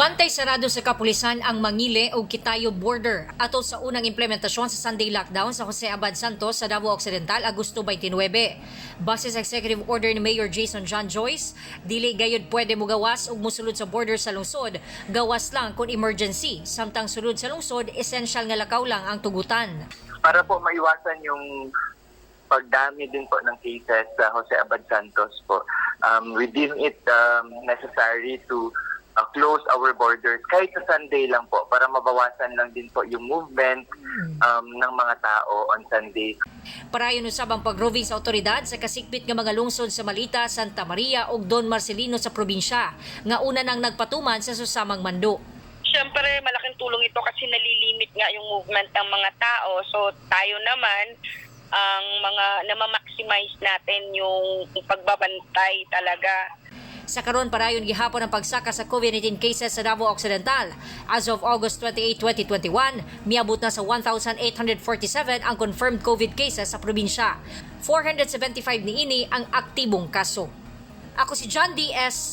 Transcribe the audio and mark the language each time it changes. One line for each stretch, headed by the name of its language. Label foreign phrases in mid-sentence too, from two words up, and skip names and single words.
Cebuano: Bantay sarado sa kapulisan ang Mangile o Kitayo border atol sa unang implementasyon sa
English: Sunday lockdown
Cebuano: sa Jose Abad Santos sa Davao Occidental Agosto 29. Base sa
English: executive order
Cebuano: ni Mayor Jason John Joyce, dili gayud pwede mo gawas ug mosulod sa border sa lungsod. Gawas lang kung emergency, samtang sulod sa lungsod essential nga lakaw lang ang tugutan.
Filipino: Para po maiwasan yung pagdami din po ng cases sa Jose Abad Santos po,
English: we deem it necessary to close our borders
Filipino: kahit sa Sunday lang po para mabawasan lang din po yung movement ng mga tao
English: on Sunday.
Cebuano: Parayon usab ang pag-roving sa otoridad sa kasikbit nga mga lungsod sa Malita, Santa Maria ug Don Marcelino sa probinsya nga una nang nagpatuman sa susamang mando.
Filipino: Siyempre, malaking tulong ito kasi nalilimit nga yung movement ng mga tao. So tayo naman ang mga namamaximize natin yung pagbabantay talaga.
Cebuano: Sa karon parayon gihapon ang pagsaka sa COVID-19 cases sa Davao Occidental.
English: As of
Cebuano: August 28, 2021, miabot na sa 1,847 ang
English: confirmed COVID cases
Cebuano: sa probinsya. 475 niini ang aktibong kaso. Ako si John D. S.